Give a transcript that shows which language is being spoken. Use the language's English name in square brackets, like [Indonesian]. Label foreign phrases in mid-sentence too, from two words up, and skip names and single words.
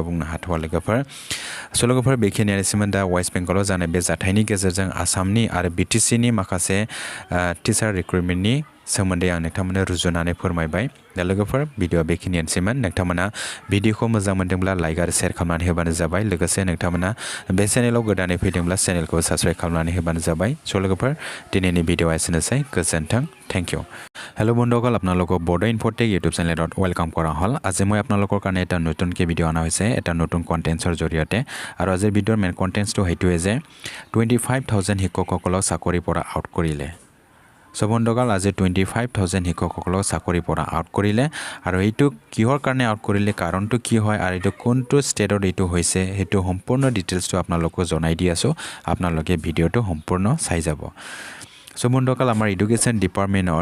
[Bodo] बुंनो हाथ'वा लोगोफोर स' लोगोफोर बेखिनियानोसैमोन दा वेस्ट बेंगलाव जानाय बे जाथायनि गेजेरजों आसामनि आरो BTC नि माखासे [English] teacher recruitmentनि [Bodo] सोमोन्दै आं नोंथांमोननो रुजुनानै फोरमायबाय दा लोगोफोर भिडिअआ बेखिनियानोसैमोन नोंथांमोना भिडिअखौ मोजां मोनदोंब्ला लाइक आरो शेयार खालामनानै होबानो जाबाय लोगोसे नोंथांमोना बे चेनेलाव गोदानै फैदोंब्ला चेनेलखौ साबस्क्राइब खालामनानै होबानो जाबाय स' लोगोफोर दिनैनि भिडिअआ एसेनोसै गोजोन्थों [English] thank you [Assamese] হেল্ল' বন্ধুসকল আপোনালোকক বড়ো ইনফ'টেক ইউটিউব চেনেলত ৱেলকাম কৰা হ'ল আজি মই আপোনালোকৰ কাৰণে এটা নতুনকৈ ভিডিঅ' অনা হৈছে এটা নতুন কণ্টেণ্টছৰ জৰিয়তে আৰু আজিৰ ভিডিঅ'ৰ মেইন কণ্টেণ্টছটো সেইটোৱে যে 25,000 শিক্ষকসকলক চাকৰিৰ পৰা আউট কৰিলে চ' বন্ধুসকল আজি 25,000 শিক্ষকসকলক চাকৰিৰ পৰা আউট কৰিলে আৰু এইটো কিহৰ কাৰণে আউট কৰিলে কাৰণটো কি হয় আৰু এইটো কোনটো ষ্টেটত এইটো হৈছে সেইটো সম্পূৰ্ণ ডিটেইলছটো আপোনালোকক জনাই দি আছোঁ আপোনালোকে ভিডিঅ'টো সম্পূৰ্ণ চাই যাব সো বন্ধুসকল আমাৰ [English] education departmentত